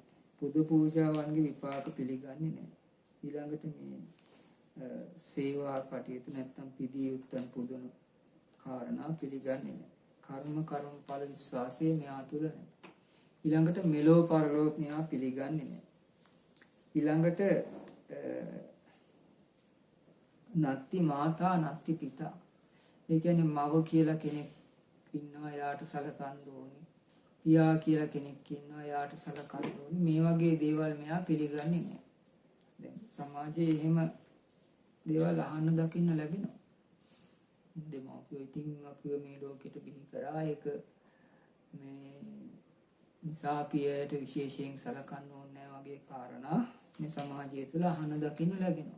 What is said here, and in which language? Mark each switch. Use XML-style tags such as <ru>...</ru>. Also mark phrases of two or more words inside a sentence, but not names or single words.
<si>පුදු පූජාවන්ගේ විපාක පිළිගන්නේ නැහැ. ඊළඟට මේ සේවා කටයුතු නැත්තම් පිදී උත්තර පුදුන කාරණා පිළිගන්නේ නැහැ. කර්මඵල විශ්වාසය මෙයා තුල නැහැ. ඊළඟට මෙලෝ පරලෝ මෙයා පිළිගන්නේ නැහැ.</si> <pi>ඊළඟට නත්ති මාතා නත්ති පිතා.</pi> <si>ඒ කියන්නේ මව කියලා කෙනෙක් ඉන්නවා යාට සලකන්න ඕනේ. පියා කියලා කෙනෙක් ඉන්නවා යාට සලකන්න ඕනේ. මේ වගේ දේවල් මෙයා පිළිගන්නේ නැහැ. දැන් සමාජයේ එහෙම දේවල් අහන්න දකින්න ලැබෙනවා. දෙමව්පියෝ ඉතින් අපිව මේ ලෝකෙට බිහි කරා ඒක මේ නිසා පියට විශේෂයෙන් සලකන්න ඕනේ වගේ කාරණා මේ සමාජය තුළ අහන්න දකින්න ලැබෙනවා.</si>